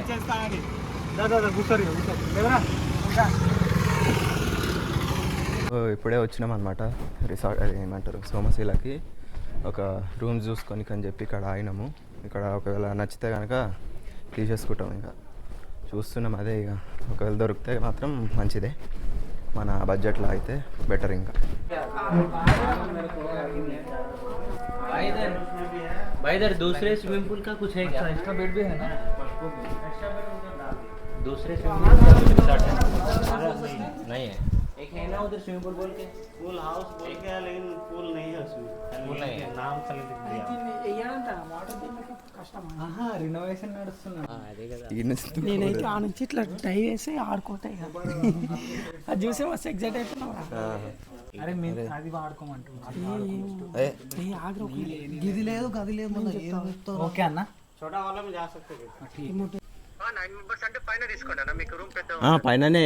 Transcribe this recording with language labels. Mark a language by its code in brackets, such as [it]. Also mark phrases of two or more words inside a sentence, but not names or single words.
[te] ఇప్పుడే వచ్చినాం అనమాట రిసార్ట్, అది ఏమంటారు సోమశిలకి. ఒక రూమ్ చూసుకొని అని చెప్పి ఇక్కడ ఆగినాము. ఇక్కడ ఒకవేళ నచ్చితే కనుక తీసేసుకుంటాం. ఇంకా చూస్తున్నాం అదే. ఇక ఒకవేళ దొరికితే మాత్రం మంచిదే, మన బడ్జెట్లో అయితే బెటర్. ఇంకా [hi] भाई इधर दूसरे [en] swimming pool [hi] का कुछ है क्या? [en] extra bed [hi] भी है ना? दूसरे [en] swimming pool [hi] का रिसॉर्ट है? नहीं है. एक है ना उधर [en] swimming pool [hi] बोल के [en] pool house [hi] बोल के है, लेकिन पूल नहीं है उसमें, पूल नहीं है। नाम खाली लिख दिया। [te] రినోవేషన్ నడుస్తున్నా అదే కదా నేనైతే ఆ నుంచి ఇట్లా డ్రైవ్ వేసి ఆడుకుంటాయి అది చూసి మస్తు ఎగ్జైట్ అయిపోయినా అరే మీరు అది వాడుకోమంటున్నారు గిది లేదు గది లేదు ఓకే అన్న [hi] छोटा वाला में जा सकते हैं। [te] పైననే